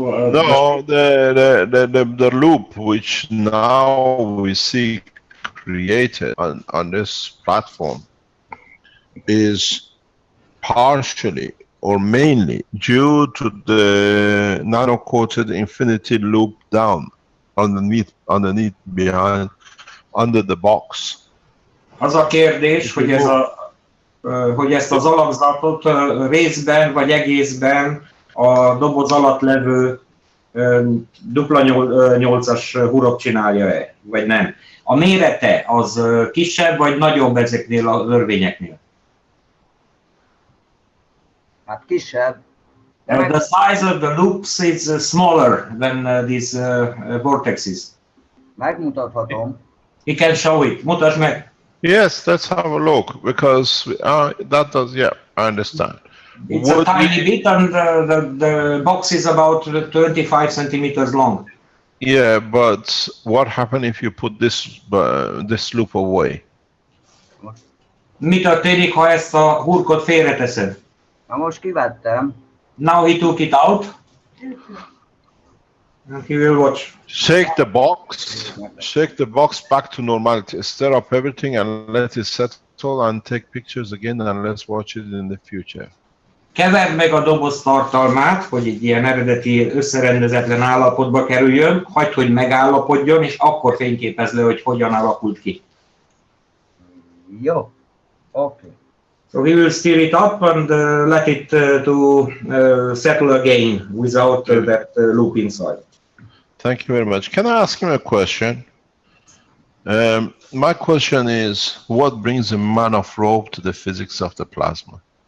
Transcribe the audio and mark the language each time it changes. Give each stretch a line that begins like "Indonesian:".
English: No, the loop which now we see created on this platform is partially or mainly due to the nano-coated infinity loop down underneath behind under the box.
Hungarian: Az a kérdés, hogy hogy ezt az alakzatot részben vagy egészben a doboz alatt levő dupla 8-as hurok csinálja-e, vagy nem. A mérete az kisebb vagy nagyobb ezeknél a örvényeknél? Hát kisebb.
English: The size of the loops is smaller than these vortexes.
Hungarian: Megmutathatom.
English: He can show it.
Hungarian: Mutasd meg!
English: Yes, let's have a look because that does, yeah, I understand. It's a tiny bit and the box is about 25 centimeters long. Yeah, but what happens if you put this loop away?
Hungarian: Mi történik, ha ezt a hurkot félreteszed? Na most kivettem.
English: Now he took it out. And he will watch. Shake the box back to normality. Stir up everything and let it settle and take pictures again and let's watch it in the future.
Hungarian: Keverd meg a doboz tartalmát, hogy egy ilyen eredeti összerendezetlen állapotba kerüljön, hagyd, hogy megállapodjon, és akkor fényképezd le, hogy hogyan alakult ki. Jó, okay.
English: So he will stir it up and let it to settle again without that loop inside. Thank you very much. Can I ask him a question? My question is, what brings a man of rope to the physics of the plasma?